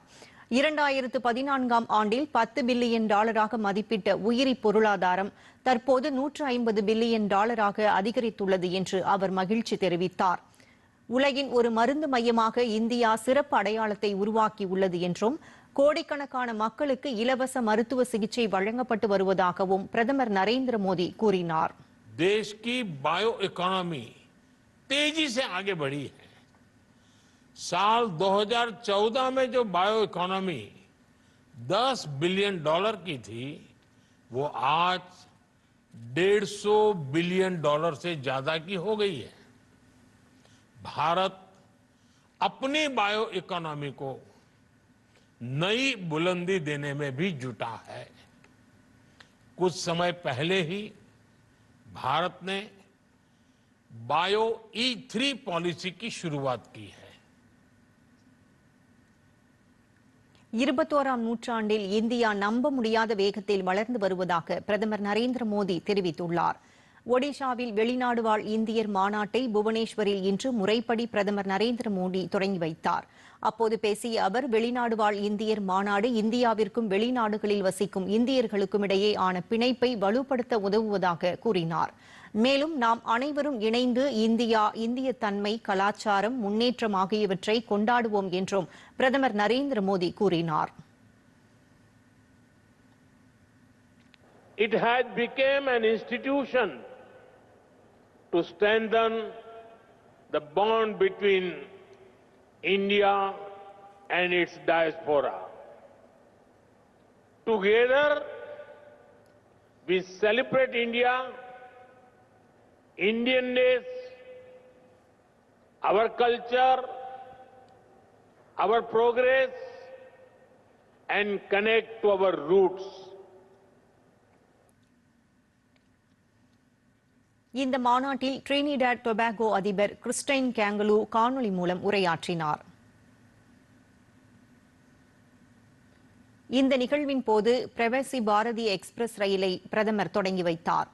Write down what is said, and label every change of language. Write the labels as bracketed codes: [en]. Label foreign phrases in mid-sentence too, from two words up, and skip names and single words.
[ta] 2014ஆம் ஆண்டில் $10 பில்லியன் மதிப்பிட்ட உயிரி பொருளாதாரம் தற்போது $150 பில்லியன் அதிகரித்துள்ளது என்று அவர் மகிழ்ச்சி தெரிவித்தார். உலகின் ஒரு மருந்து மையமாக இந்தியா சிறப்பு அடையாளத்தை உருவாக்கியுள்ளது என்றும் கோடிக்கணக்கான மக்களுக்கு இலவச மருத்துவ சிகிச்சை வழங்கப்பட்டு வருவதாகவும் பிரதமர் நரேந்திர மோடி கூறினார். [hi] देश की [en] bio economy [hi] तेजी से आगे बढ़ी है। साल 2014 में जो [en] bio economy [hi] $10 बिलियन की थी, वो आज $150 बिलियन से ज्यादा की हो गई है। भारत अपनी [en] bio economy [hi] को नई बुलंदी देने में भी जुटा है। कुछ समय पहले ही भारत ने बायो E3 पॉलिसी की शुरुआत की है. [ta] 21ஆம் நூற்றாண்டில் இந்தியா நம்ப முடியாத வேகத்தில் வளர்ந்து வருவதாக பிரதமர் நரேந்திர மோடி தெரிவித்துள்ளார். ஒடிஷாவில் வெளிநாடு வாழ் இந்தியர் மாநாட்டை புவனேஸ்வரில் இன்று முறைப்படி பிரதமர் நரேந்திர மோடி தொடங்கி வைத்தார். அப்போது பேசிய அவர், வெளிநாடு வாழ் இந்தியர் மாநாடு இந்தியாவிற்கும் வெளிநாடுகளில் வசிக்கும் இந்தியர்களுக்கும் இடையே ஆன பிணைப்பை வலுப்படுத்த உதவுவதாக கூறினார். மேலும் நாம் அனைவரும் இணைந்து இந்தியா, இந்திய தன்மை, கலாச்சாரம், முன்னேற்றம் ஆகியவற்றை கொண்டாடுவோம் என்றும் பிரதமர் நரேந்திர மோடி கூறினார். [en] It has become an institution to strengthen the bond between India and its diaspora. Together, we celebrate India, Indianness, our culture, our progress, and connect to our roots. [ta] இந்த மாநாட்டில் டிரினிடாட் டொபாகோ அதிபர் கிறிஸ்டைன் கேங்கலு காணொலி மூலம் உரையாற்றினார். இந்த நிகழ்வின் போது பிரவாசி பாரதிய எக்ஸ்பிரஸ் ரயிலை பிரதமர் தொடங்கி வைத்தார்.